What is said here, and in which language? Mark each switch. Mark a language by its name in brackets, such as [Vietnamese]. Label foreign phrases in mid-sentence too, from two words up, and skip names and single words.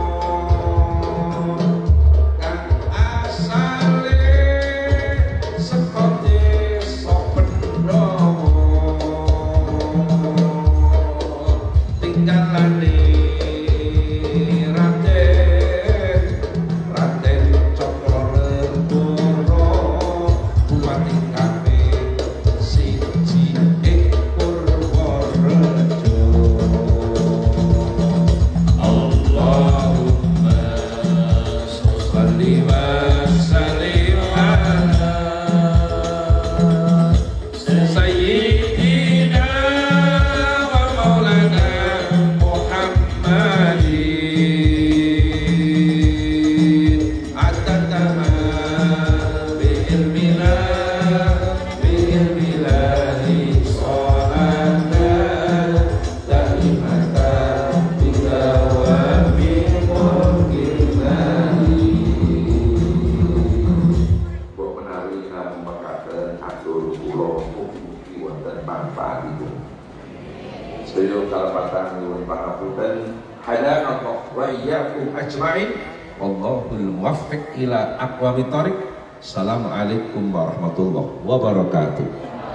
[Javanese] kang asale saka desa Pendowo tinggalane Raden Cokronergoro Bupati Kaping siji ing Purworejo. [Arabic] اللهم صل وسلم على سيدنا ومولانا محمد عدد ما بعلم الله صلاة دائمة بدوام ملك الله. [Javanese] Mbok menawi namung mekaten atur kula mugi wonten manfaatipun. Sedaya kalpatan nyuwun pangapunten [Arabic] هدانا الله وإياكم أجمعين والله الموفق إلى أقوم الطريق. السلام عليكم ورحمة الله وبركاته.